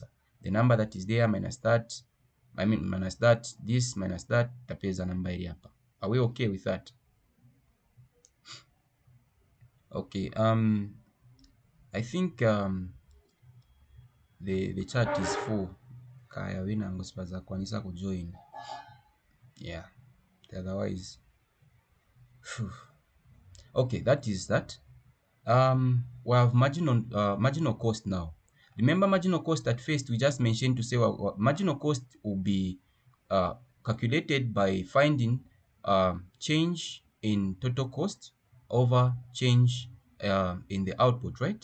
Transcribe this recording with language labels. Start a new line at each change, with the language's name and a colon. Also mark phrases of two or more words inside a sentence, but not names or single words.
English: The number that is there minus that, I mean minus that, this minus that,
Nyanja: tapeza number iri hapa.
English: Are we okay with that? Okay, I think the chat is full.
Nyanja: Kaya wina ngosipaza kwanisa kujoin.
English: Yeah. Otherwise, phew. Okay, that is that. We have marginal cost now. Remember marginal cost at first we just mentioned to say marginal cost will be calculated by finding change in total cost over change in the output, right?